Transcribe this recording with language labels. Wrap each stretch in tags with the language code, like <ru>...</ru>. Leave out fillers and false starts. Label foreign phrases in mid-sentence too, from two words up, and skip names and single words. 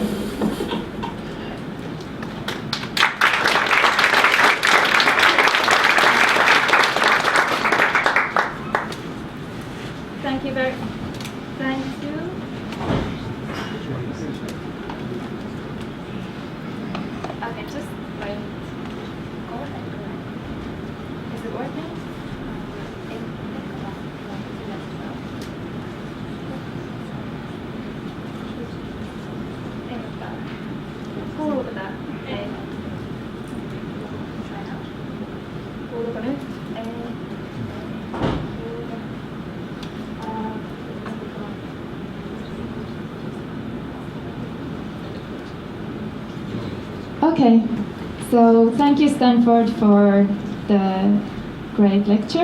<en>Thank you very much. Thank you. Okay, just wait. Is it working?</en> <fi>Kuuluuko tää? Ei. Kuuluuko nyt? Ei.</fi> <en>Okay, so thank you Stanford for the great lecture.</en>